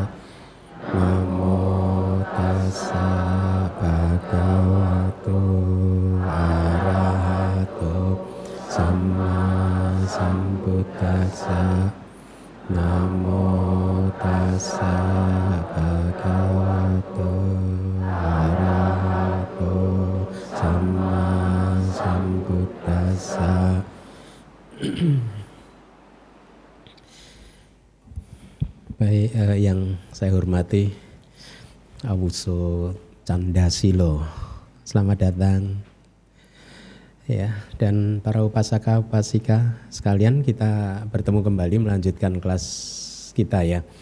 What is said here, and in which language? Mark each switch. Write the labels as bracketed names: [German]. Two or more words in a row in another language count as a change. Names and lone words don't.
[Pali] Namo tassa bhagavato arahato sama sambuddhassa. Namo tassa bhagavato arahato sama sambuddhassa. [Indonesian] Baik, yang saya hormati Awuso Candasilo, selamat datang ya, dan para upasaka upasika sekalian, kita bertemu kembali melanjutkan kelas kita ya.